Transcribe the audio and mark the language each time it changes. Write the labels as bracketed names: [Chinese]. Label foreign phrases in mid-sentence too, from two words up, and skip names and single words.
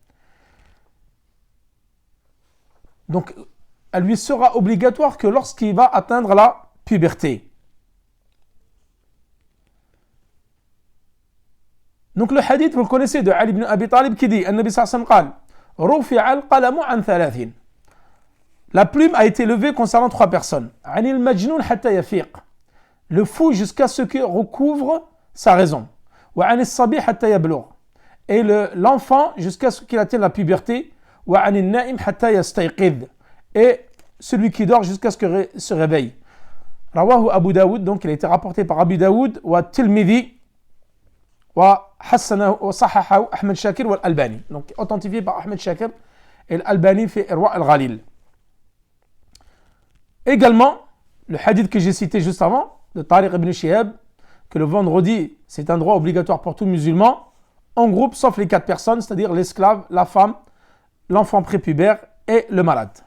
[French] Donc, elle lui sera obligatoire que lorsqu'il va atteindre la puberté. Donc le hadith, vous le connaissez, de Ali ibn Abi Talib qui dit, [Arabic] النبي صلى الله عليه وسلم, [French] la plume a été levée concernant 3 personnes. [Arabic] عن المجنون حتى يفيق, [French] le fou jusqu'à ce qu'il recouvre sa raison. [Arabic] وعن الصبي حتى يبلغ, [French] et l'enfant jusqu'à ce qu'il atteigne la puberté. [Arabic] وعن النائم حتى يستيقظ, [French] et celui qui dort jusqu'à ce qu'il se réveille. [Arabic] رواه أبو داود, [French] donc il a été rapporté par Abu Daoud, [Arabic] والترمذي، وحسنه، وصححه أحمد شاكر والألباني. [French] Donc authentifié par Ahmed Shakir et Al-Albani fait Irwa al-Ghalil. Également, le hadith que j'ai cité juste avant, de Tariq ibn Shihab, que le vendredi, c'est un droit obligatoire pour tout musulman, en groupe, sauf les 4 personnes, c'est-à-dire l'esclave, la femme, l'enfant prépubère et le malade.